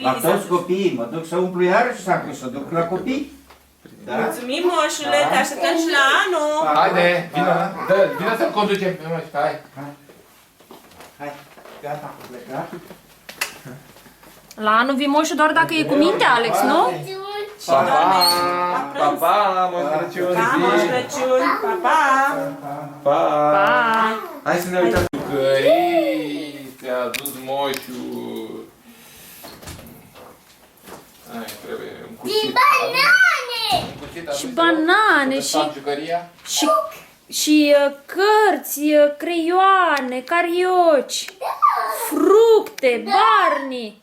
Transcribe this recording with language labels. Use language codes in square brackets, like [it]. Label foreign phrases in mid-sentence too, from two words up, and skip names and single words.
[ro] La toți copiii, mă duc să umplu iarăși sacul, să duc la copii. Da? Mulțumim, moșule! Te așteptăm și la anul! Haide, vină să conducem pe moș, hai. Hai, gata, am plecat. La anul vii moșul doar dacă e cu minte, Alex, nu? Pa, pa, pa, Moș Crăciun, Pa, Moș Crăciun! Pa, pa! Pa. Pa! Hai să ne uităm. Cării, te-a dus moșul. Hai, trebuie un cuțit. Banane! Un cuțit Și adus, banane, să și- fac jucăria. Și cărți, creioane, carioci, fructe, barni.